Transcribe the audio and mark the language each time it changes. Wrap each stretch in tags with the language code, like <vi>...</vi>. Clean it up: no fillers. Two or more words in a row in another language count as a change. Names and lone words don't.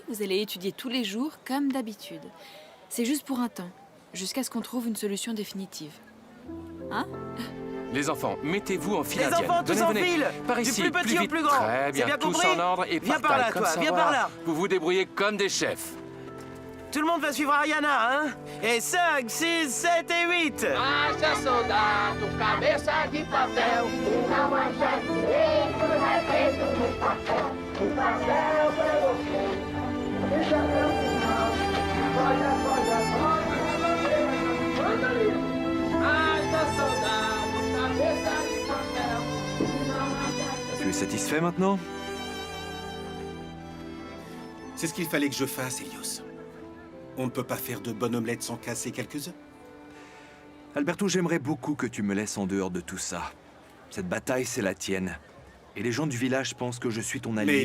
<fr>Vous allez étudier tous les jours, comme d'habitude. C'est juste pour un temps, jusqu'à ce qu'on trouve une solution définitive. Hein? Les enfants, mettez-vous en file Les indienne. enfants, tous Venez, en venez. file. Par Du ici, plus petit au vite. plus grand. Très C'est bien, bien tous compris? en ordre et Viens par par taille, là, comme toi, ça, viens voilà. par là. Vous vous débrouillez comme des chefs. Tout le monde va suivre Ariana, hein? Et 5, 6, 7 et 8.</fr> <pt>Haja soldado, cabeça de papel, e não acha direito, respeito no papel. O papel foi você, deixa meu final. Manda ali. Haja soldado, cabeça de papel, e não acha.</pt> <fr>Tu es satisfait maintenant? C'est ce qu'il fallait que je fasse, Helios. On ne peut pas faire de bonne omelette sans casser quelques œufs. Alberto, j'aimerais beaucoup que tu me laisses en dehors de tout ça. Cette bataille, c'est la tienne. Et les gens du village pensent que je suis ton allié.</fr>